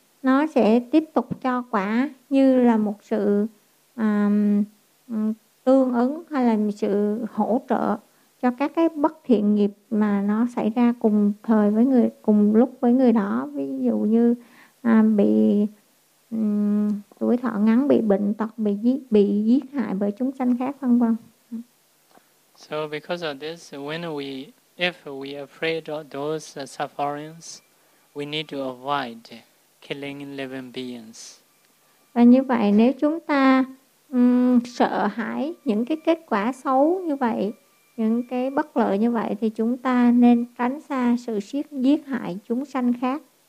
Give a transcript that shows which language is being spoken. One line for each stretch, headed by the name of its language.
Vietnamese: nó sẽ tiếp tục cho quả như là một sự tương ứng hay là một sự hỗ trợ cho các cái bất thiện nghiệp mà nó xảy ra cùng thời với người, cùng lúc với người đó. Ví dụ như bị tuổi thọ ngắn, bị bệnh tật, bị giết hại bởi chúng sanh khác, vân vân.
English: So because of this, if we afraid of those sufferings, we need to avoid killing living beings.
Vietnamese: Và như vậy, nếu chúng ta sợ hãi những cái kết quả xấu như vậy, những cái bất lợi như vậy, thì chúng ta nên tránh xa sự giết hại chúng sanh khác.